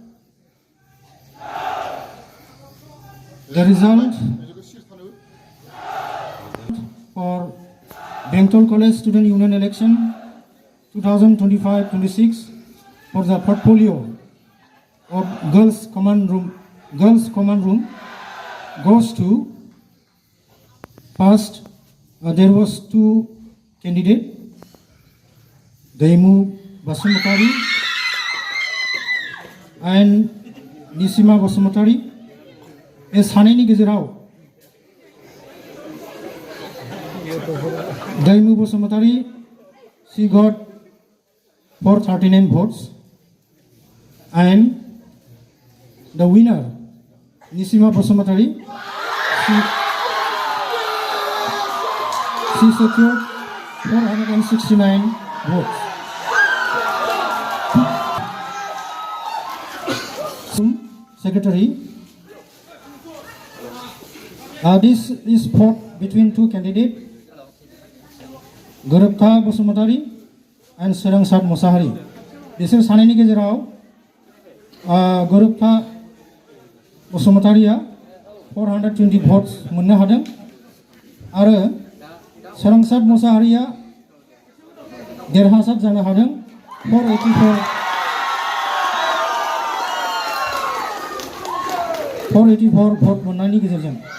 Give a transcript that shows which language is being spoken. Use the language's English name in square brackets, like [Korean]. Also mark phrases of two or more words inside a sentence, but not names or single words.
[English] The result for Bengtol College Student Union election 2025-26 for the portfolio of Girls Command Room goes to first. There was two candidates, Daimu Basumotari and Nisima Basumotari. [Bodo] सानैनि गेजेराव [English] Daimu Basumotari, she got 439 votes, and the winner Nisima Basumotari, she secured 469 votes. Secretary, this is fought between two candidates, Gorobtha Basumotari and Serangsat Mosahari. This is [Bodo] सानैनि गेजेराव Gorobtha Basumotariया 420 votes मोननो हादों आरो Serangsat Mosahariया देरहासार जानो हादों 484 vote मोननायनि गेजेरजों.